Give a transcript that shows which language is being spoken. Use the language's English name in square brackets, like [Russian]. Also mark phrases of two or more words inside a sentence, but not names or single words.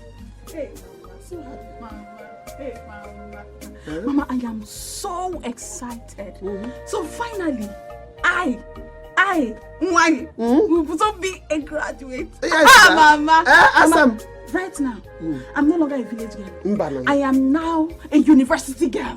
[English] Hey, Mama, I'm so happy. Mama, hey, Mama. Eh? Mama, I am so excited. So finally, I, Mwani, will so be a graduate. Yes, Mama. Mama. Right now, I'm no longer a village girl. I am now a university girl.